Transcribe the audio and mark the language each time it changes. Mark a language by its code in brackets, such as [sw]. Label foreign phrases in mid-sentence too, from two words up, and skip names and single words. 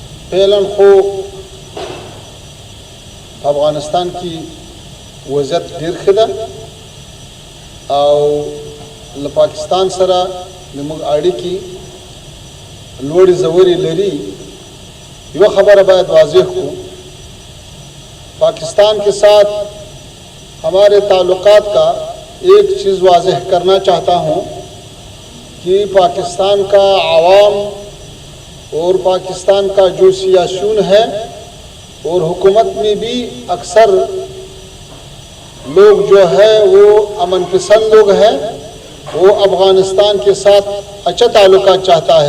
[ps] فعلاً خو افغانستان کی وضعیت ډیر ښه ده او له پاکستان سره زموږ اړیکې لوړې ژورې لري. یو خبره باید واضح کو، [ur] پاکستان کے ساتھ ہمارے تعلقات کا ایک چیز واضح کرنا چاہتا ہوں کہ پاکستان کا عوام اور پاکستان کا جو سیاسیون ہے اور حکومت میں بھی اکثر لوگ جو ہے وہ امن پسند لوگ ہیں، وہ افغانستان کے ساتھ اچھا تعلقات چاہتا ہے.